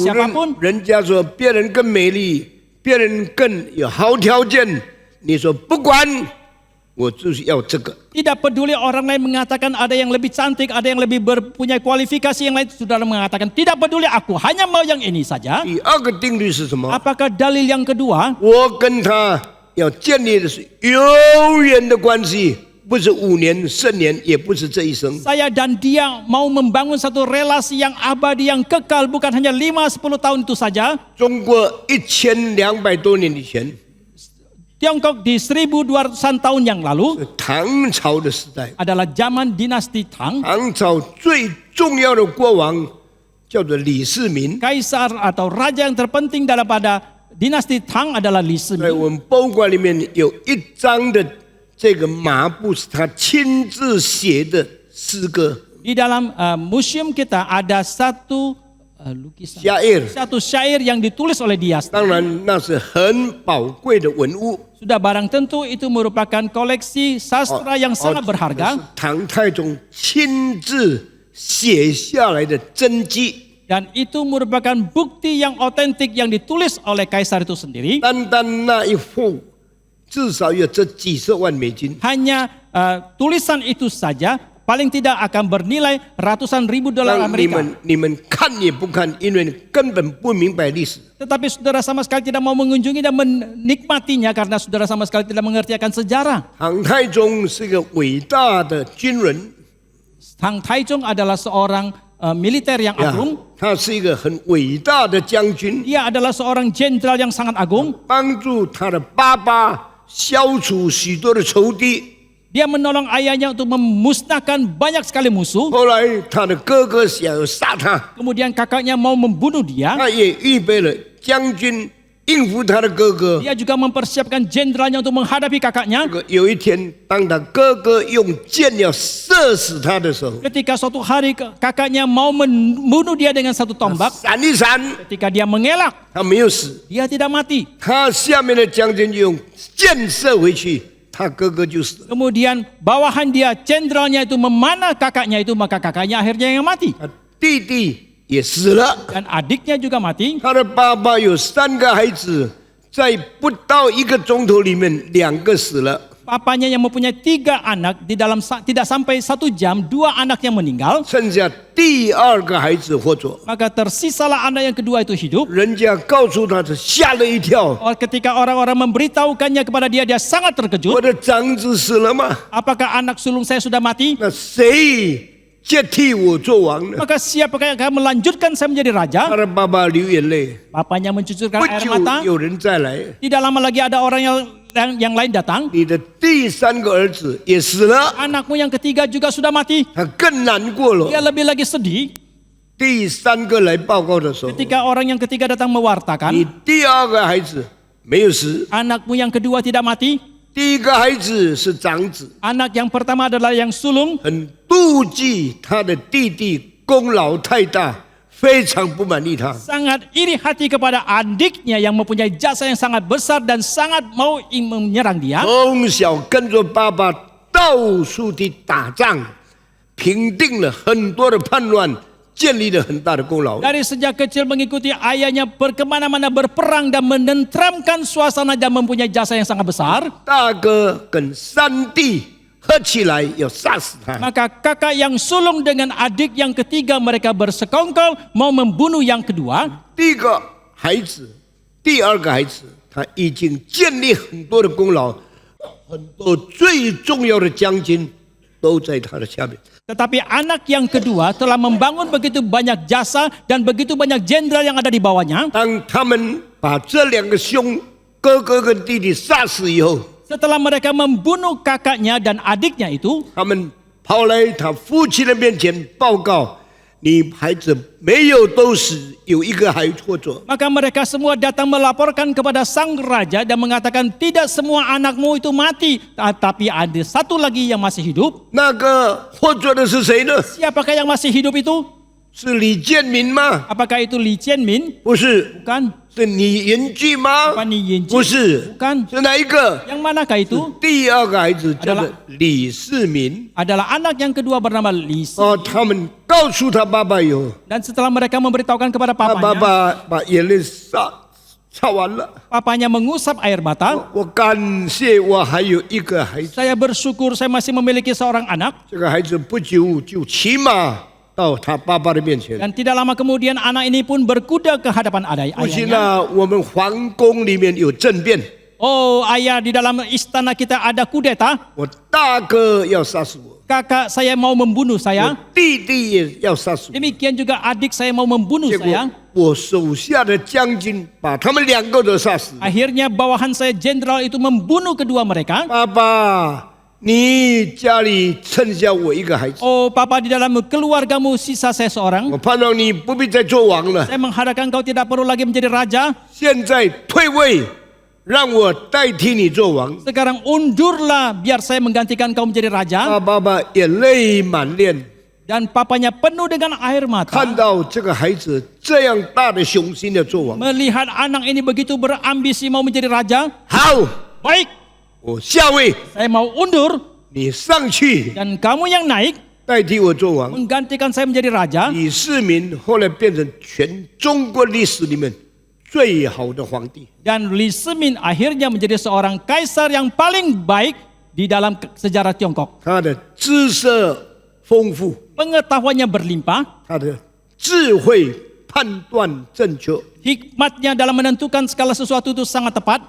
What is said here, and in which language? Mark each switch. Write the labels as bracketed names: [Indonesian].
[Chinese] 无论 [Indonesian] siapapun. [Chinese] 人家说别人更美丽，别人更有好条件，你说不管，我就是要这个。 [Indonesian] Tidak peduli orang lain mengatakan ada yang lebih cantik, ada yang lebih punya kualifikasi yang lain, saudara mengatakan tidak peduli, aku hanya mau yang ini saja. [Chinese] 第二个定律是什么？ [Indonesian] Apakah dalil yang kedua? [Chinese] 我跟他要建立的是永远的关系，不是5年、10年，也不是这一生。 [Indonesian] Saya dan dia mau membangun satu relasi yang abadi, yang kekal, bukan hanya 5-10 tahun itu saja. [Chinese] 中国1200多年以前， [Indonesian] Tiongkok di 1200-an tahun yang lalu [Chinese] 是唐朝的时代， [Indonesian] adalah zaman dinasti Tang. [Chinese] 唐朝最重要的国王叫做李世民。 [Indonesian] Kaisar atau raja yang terpenting daripada dinasti Tang adalah Li [Chinese] 在 [Indonesian] Shimin. [Chinese] 我们博物馆里面有一张的这个麻布是他亲自写的诗歌， [Indonesian] Di dalam museum kita ada satu lukisan, [Chinese] 夏尔。 [Indonesian] satu syair yang ditulis oleh dia. [Chinese] 当然那是很宝贵的文物。 [Indonesian] Sudah barang tentu itu merupakan koleksi sastra yang sangat [Chinese] 是 [Indonesian] berharga [Chinese] 唐太宗亲自写下来的真迹， [Indonesian] dan itu merupakan bukti yang otentik yang ditulis oleh kaisar itu sendiri. [Chinese] 单单那一幅至少有这几十万美金。 [Indonesian] Hanya tulisan itu saja paling tidak akan bernilai ratusan ribu dolar [Chinese] 让 [Indonesian] Amerika. [Chinese] 你们看也不看，因为你根本不明白历史。 [Indonesian] Tetapi saudara sama sekali tidak mau mengunjungi dan menikmatinya karena saudara sama sekali tidak mengerti akan sejarah. [Chinese] 唐太宗是个伟大的军人， [Indonesian] Tang Taizong adalah seorang militer yang [Chinese] 呀 [Indonesian] agung. [Chinese] 他是一个很伟大的将军， [Indonesian] Dia adalah seorang jenderal yang sangat agung. [Chinese] 帮助他的爸爸消除许多的仇敌。 [Indonesian] Dia menolong ayahnya untuk memusnahkan banyak sekali musuh. [Chinese] 后来他的哥哥想要杀他， [Indonesian] Kemudian kakaknya mau membunuh dia. [Chinese] 他也预备了将军应付他的哥哥。 [Indonesian] Dia juga mempersiapkan jenderalnya untuk menghadapi kakaknya. [Chinese] 有一天，当他哥哥用箭要射死他的时候， [Indonesian] Ketika suatu hari kakaknya mau membunuh dia dengan satu tombak. [Chinese] 闪一闪， [Indonesian] Ketika dia mengelak, [Chinese] 他没有死， [Indonesian] dia tidak mati. [Chinese] 他下面的将军就用箭射回去，他哥哥就死了。 [Indonesian] Kemudian bawahan dia, jenderalnya itu memanah kakaknya itu, maka kakaknya akhirnya yang mati. [Chinese] 他弟弟也死了， [Indonesian] Dan adiknya juga mati. [Chinese] 他的爸爸有3个孩子，在不到1个钟头里面，2个死了， [Indonesian] Papanya yang mempunyai 3 anak, di dalam tidak sampai 1 jam, 2 anak yang meninggal. [Chinese] 剩下第2个孩子活着。 [Indonesian] Maka tersisalah anak yang kedua itu hidup. [Chinese] 人家告诉他，他吓了一跳， [Indonesian] Ketika orang-orang memberitahukannya kepada dia, dia sangat [Chinese] 我 [Indonesian] terkejut. [Chinese] 的长子死了吗？ [Indonesian] Apakah anak sulung saya sudah mati? [Chinese] 那谁接替我做王呢？ [Indonesian] Maka siapakah yang akan melanjutkan saya menjadi raja? [Chinese] 他的爸爸流眼泪， [Indonesian] Papanya mencucurkan [Chinese] 不 [Indonesian] air [Chinese] 久 [Indonesian] mata. [Chinese] 有人再来， [Indonesian] Tidak lama lagi ada orang yang lain datang. [Chinese] 你的第3个儿子也死了， [Indonesian] Anakmu yang ketiga juga sudah mati. [Chinese] 他更难过 [Indonesian] Dia [Chinese] 了。 [Indonesian] lebih lagi sedih [Chinese] 第3个来报告的时候， [Indonesian] ketika orang yang ketiga datang mewartakan. [Chinese] 你第2个孩子没有死， [Indonesian] Anakmu yang kedua tidak mati. [Chinese] 第1个孩子是长子， [Indonesian] Anak yang pertama adalah yang sulung. [Chinese] 很妒忌他的弟弟功劳太大，非常不满意他。 [Indonesian] Sangat iri hati kepada adiknya yang mempunyai jasa yang sangat besar dan sangat mau menyerang dia. [Chinese] 从小跟着爸爸到处地打仗，平定了很多的叛乱，建立了很大的功劳。 [Indonesian] Dari sejak kecil mengikuti ayahnya berkemana-mana berperang dan menenteramkan suasana dan mempunyai jasa yang sangat besar. [Chinese] 大哥跟3弟合起来要杀死他。 [Indonesian] Maka kakak yang sulung dengan adik yang ketiga mereka bersekongkol mau membunuh yang kedua. [Chinese] 第1个孩子，第2个孩子，他已经建立很多的功劳，很多最重要的将军都在他的下面。 [Indonesian] Tetapi anak yang kedua telah membangun begitu banyak jasa dan begitu banyak jenderal yang ada di bawahnya. [Chinese] 当他们把这两个哥哥跟弟弟杀死以后， [Indonesian] Setelah mereka membunuh kakaknya dan adiknya itu, [Chinese] 他们跑来他父亲的面前报告：你孩子没有都死，有一个还活着。 [Indonesian] maka mereka semua datang melaporkan kepada sang raja dan mengatakan tidak semua anakmu itu mati, tapi ada satu lagi yang masih hidup. [Chinese] 那个活着的是谁呢？ [Indonesian] Siapakah yang masih hidup itu? [Chinese] 是李建民吗？ [Indonesian] Apakah itu Li Qianmin? [Chinese] 不是， [Indonesian] Bukan. [Chinese] 是李延俊吗？ [Indonesian] Bukan Li Yanjun. [Chinese] 不是， [Indonesian] Bukan. [Chinese] 是哪一个？ [Indonesian] Yang manakah itu? [Chinese] 第二个孩子叫做李世民。 [Indonesian] Adalah anak yang kedua bernama Li Si. [Chinese] 哦，他们告诉他爸爸以后， [Indonesian] Dan setelah mereka memberitahukan kepada [Chinese] 他爸 [Indonesian] papanya, [Chinese] 爸把眼泪擦完了。 [Indonesian] papanya mengusap air mata. [Chinese] 我感谢我还有一个孩子， [Indonesian] Saya bersyukur saya masih memiliki seorang anak. [Chinese] 这个孩子不久就骑马到他爸爸的面前。 [Indonesian] Dan tidak lama kemudian anak ini pun berkuda ke hadapan [Chinese] 父亲 [Indonesian] ayahnya. [Chinese] 啊，我们皇宫里面有政变， [Indonesian] Oh ayah, di dalam istana kita ada kudeta. [Chinese] 我大哥要杀死我， [Indonesian] Kakak saya mau membunuh [Chinese] 我 [Indonesian] saya. [Chinese] 弟弟也要杀死我。 [Indonesian] Demikian juga adik saya mau membunuh [Chinese] 结果 [Indonesian] saya. [Chinese] 我手下的将军把他们两个都杀死。 [Indonesian] Akhirnya bawahan saya jenderal itu membunuh kedua mereka. [Chinese] 爸爸，你家里剩下我一个孩子， [Indonesian] Oh papa, di dalam keluargamu sisa saya seorang. [Chinese] 我盼望你不必再做王了， [Indonesian] Saya mengharapkan kau tidak perlu lagi menjadi raja. [Chinese] 现在退位，让我代替你做王。 [Indonesian] Sekarang undurlah biar saya menggantikan kau menjadi raja. [Chinese] 爸爸眼泪满面， [Indonesian] Dan papanya penuh dengan air [Chinese] 看 [Indonesian] mata. [Chinese] 到这个孩子这样大的雄心的做王。 [Indonesian] Melihat anak ini begitu berambisi mau menjadi raja. [Chinese] 好， [Indonesian] Baik, [Chinese] 我下位， [Indonesian] saya mau undur. [Chinese] 你上去 [Indonesian] Dan kamu yang naik [Chinese] 代替我做王。 [Indonesian] menggantikan saya menjadi raja. [Chinese] 李世民后来变成全中国历史里面最好的皇帝。 [Indonesian] Dan Li Semin akhirnya menjadi seorang kaisar yang paling baik di dalam sejarah Tiongkok. [Chinese] 他的知识丰富， [Indonesian] Pengetahuannya berlimpah, [Chinese] 他的智慧判断正确， [Indonesian] hikmatnya dalam menentukan segala sesuatu itu sangat tepat.